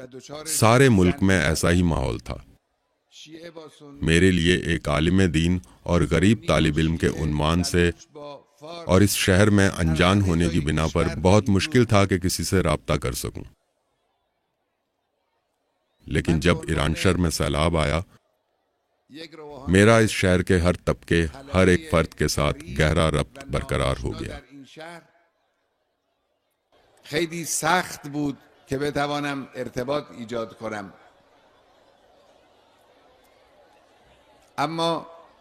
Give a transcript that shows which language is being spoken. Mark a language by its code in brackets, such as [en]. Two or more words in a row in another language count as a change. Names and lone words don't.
[ur] سارے ملک میں ایسا ہی ماحول تھا۔ میرے لیے ایک عالم دین اور غریب طالب علم کے عنوان سے اور اس شہر میں انجان ہونے کی بنا پر بہت مشکل تھا کہ کسی سے رابطہ کر سکوں۔ لیکن جب ایران شہر میں سیلاب آیا، میرا اس شہر کے ہر طبقے، ہر ایک فرد کے ساتھ گہرا ربط برقرار ہو گیا۔ [fa] خیلی سخت بود که بتوانم ارتباط ایجاد کنم، اما